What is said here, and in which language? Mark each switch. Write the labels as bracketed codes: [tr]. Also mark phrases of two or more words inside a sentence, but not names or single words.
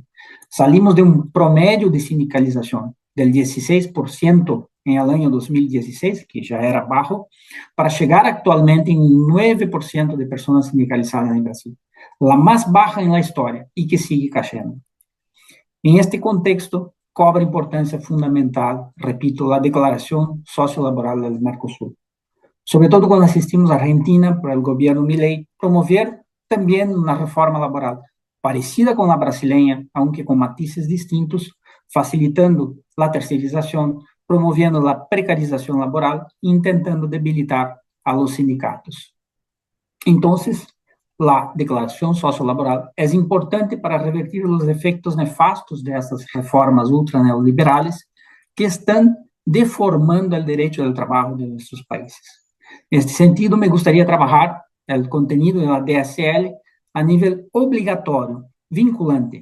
[es] Salimos de un promedio de sindicalización del 16% en el año 2016, que ya era bajo, para llegar actualmente en un 9% de personas sindicalizadas en Brasil, la más baja en la historia y que sigue cayendo. En este contexto, [pt] cobra importância fundamental, repito, a declaração sociolaboral do Mercosul. Sobre todo quando assistimos a Argentina, [es] por el [pt] governo Milei, promover também uma reforma laboral parecida com a brasileña, aunque com [es] matices distintos, [pt] facilitando a terceirização, promovendo a precarização laboral e intentando [es] debilitar a los sindicatos. [pt] Então, a declaração sociolaboral é importante para revertir os efeitos nefastos dessas reformas ultraneoliberais que estão deformando o direito ao trabalho de nossos países. Neste sentido, me gostaria trabalhar o conteúdo da DSL a nível obrigatório, vinculante.